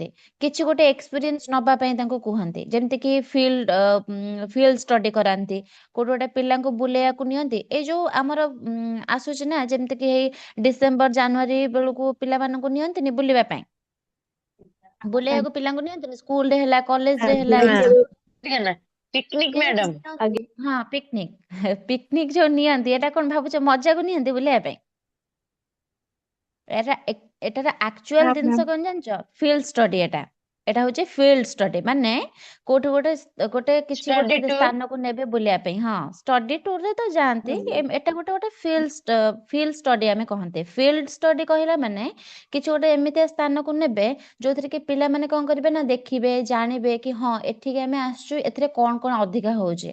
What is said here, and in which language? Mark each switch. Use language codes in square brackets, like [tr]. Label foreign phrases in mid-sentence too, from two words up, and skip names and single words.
[or] କିଛି ଗୋଟେ ଏକ୍ସପିରିଏନ୍ସ ନବା ପାଇଁ ତାଙ୍କୁ କୁହନ୍ତି, ଯେମିତିକି [en] field study [or] କରାନ୍ତି। କୋଉଠି ଗୋଟେ ପିଲାଙ୍କୁ ବୁଲେଇବାକୁ ନିଅନ୍ତି। ଏଇ ଯୋଉ ଆମର ଆସୁଛି ନା ଯେମିତିକି ଏଇ [en] December January [or] ବେଳକୁ ପିଲାମାନଙ୍କୁ ନିଅନ୍ତିନି ବୁଲିବା ପାଇଁ, ବୁଲେଇବାକୁ ପିଲାଙ୍କୁ ନିଅନ୍ତିନି, ସ୍କୁଲରେ ହେଲା କଲେଜରେ ହେଲା। [hi] ठीक है ना पिकनिक [or] ପିଲାଙ୍କୁ मैडम ନିଅନ୍ତି। ହଁ, ପିକନିକ ପିକନିକ ଯୋଉ ନିଅନ୍ତି ଏଟା କଣ ଭାବୁଛ ମଜାକୁ ନିଅନ୍ତି ବୁଲେଇବା ପାଇଁ? ଏଟାର ଆକ୍ଚୁଆଲ ଜିନିଷ କଣ ଜାଣିଛ? [en] field study. [or] ଏଟା ହଉଛି [en] field study, [or] ମାନେ କୋଉଠି ଗୋଟେ କିଛି ଗୋଟେ [en] study tour [or] ସ୍ଥାନକୁ ନେବେ ବୁଲିବା ପାଇଁ। ହଁ, [en] study tourରେ [or] ତ ଯାଆନ୍ତି। ଏଟା ଗୋଟେ [en] field study [or] ଆମେ କହନ୍ତି। [en] field study [or] କହିଲା ମାନେ କିଛି ଗୋଟେ ଏମିତିଆ ସ୍ଥାନକୁ ନେବେ ଯୋଉଥିରେ କି ପିଲାମାନେ କଣ କରିବେ ନା ଦେଖିବେ, ଜାଣିବେ କି ହଁ ଏଠିକି ଆମେ ଆସିଛୁ, ଏଥିରେ କଣ କଣ ଅଧିକା ହଉଛି।